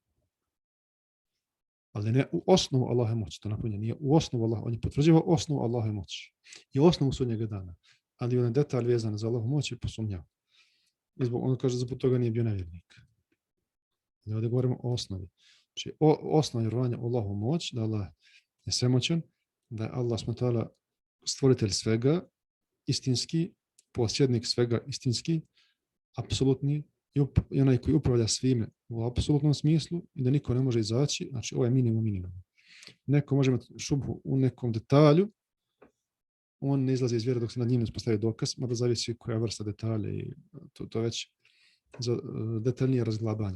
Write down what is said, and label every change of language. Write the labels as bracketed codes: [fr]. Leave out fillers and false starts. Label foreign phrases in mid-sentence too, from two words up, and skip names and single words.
[bs] Ali ne u osnovu Allahove moći, to napominje, nije u osnovu Allaha, on je potvrđivao osnovu Allahove moći i osnovu sudnjega dana, ali jedan detalj vezan za Allahovu moć je posumnjao. On kaže, zbog toga nije bio nevjernik. Ali ovdje govorimo o osnovi. Znači, osnova vjerovanja u Allahovu moć, da Allah je svemoćan, da je Allah [ar] سبحانه وتعالى [bs] stvoritelj svega, istinski, posjednik svega istinski, apsolutni, i onaj koji upravlja svime u apsolutnom smislu i da niko ne može izaći, znači ovo je minimum. Neko može imati šubhu u nekom detalju, on ne izlazi iz vjere dok se nad njim ne uspostavi dokaz, mada zavisi koja vrsta detalja i to već za detaljnije razglabanje.